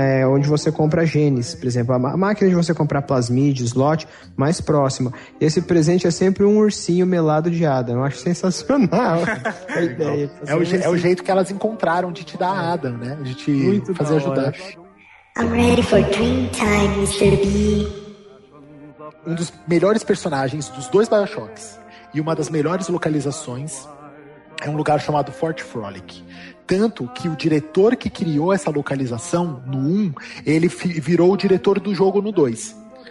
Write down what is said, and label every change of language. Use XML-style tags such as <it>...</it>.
<pt>Onde você compra genes, por exemplo, a máquina de você comprar plasmide, slot, mais próxima. Esse presente é sempre um ursinho melado de Adam. Eu acho sensacional a ideia. É o jeito que elas encontraram de te dar Adam, né? De te muito fazer ajudar.</pt> <en>I'm ready for dream time, Mr. B.</en> <pt>Um dos melhores personagens dos dois Bioshocks e uma das melhores localizações é um lugar chamado Fort Frolic. Tanto que o diretor que criou essa localização no 1, ele virou o diretor do jogo no 2.</pt>